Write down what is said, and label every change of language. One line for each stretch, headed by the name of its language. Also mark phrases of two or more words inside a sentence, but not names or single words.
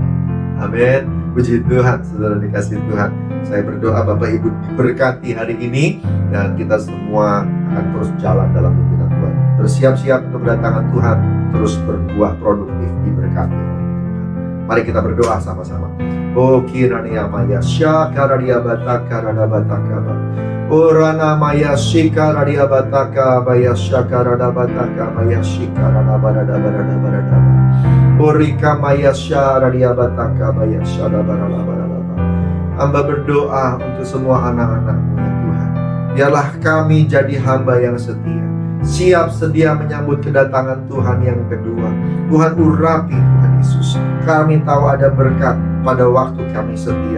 Indonesian: Amin. Puji Tuhan, saudara dikasih Tuhan. Saya berdoa Bapak Ibu diberkati hari ini, dan kita semua akan terus jalan dalam pimpinan Tuhan. Bersiap-siap untuk kedatangan Tuhan, terus berbuah produktif diberkati oleh Tuhan. Mari kita berdoa sama-sama. O kirania maya syakaradia bataka rada bataka ba. Orana maya shikaradia bataka baya shakarada bataka baya shikarada barada barada barada ba. Orika maya syaradia bataka baya syada barada barada ba. Hamba berdoa untuk semua anak-anak-Mu ya Tuhan. Biarlah kami jadi hamba yang setia, siap sedia menyambut kedatangan Tuhan yang kedua. Tuhan urapi Tuhan Yesus. Kami tahu ada berkat pada waktu kami setia.